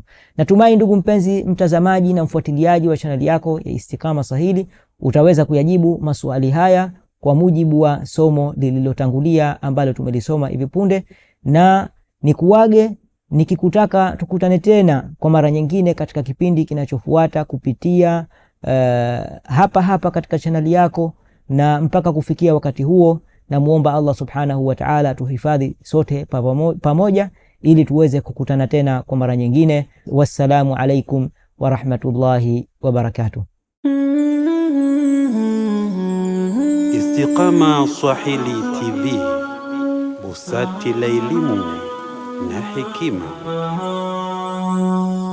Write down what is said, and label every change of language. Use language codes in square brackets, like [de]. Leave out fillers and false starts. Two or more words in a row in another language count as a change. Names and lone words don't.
[sw] Natumai ndugu mpenzi mtazamaji na mfuatiliaji wa chaneli yako ya Istiqama Swahili utaweza kuyajibu maswali haya kwa mujibu wa somo lililotangulia ambalo tumelisoma hivi punde, na nikuage nikikutaka tukutane tena kwa mara nyingine katika kipindi kinachofuata kupitia hapa hapa katika chaneli yako. Na mpaka kufikia wakati huo, na muomba Allah [ar] سبحانه وتعالى [sw] tuhifadhi sote pamoja ili tuweze kukutana tena kwa mara nyingine. [ar] والسلام عليكم ورحمة الله وبركاته. [sw] Istiqama Swahili TV, busati la elimu na hekima.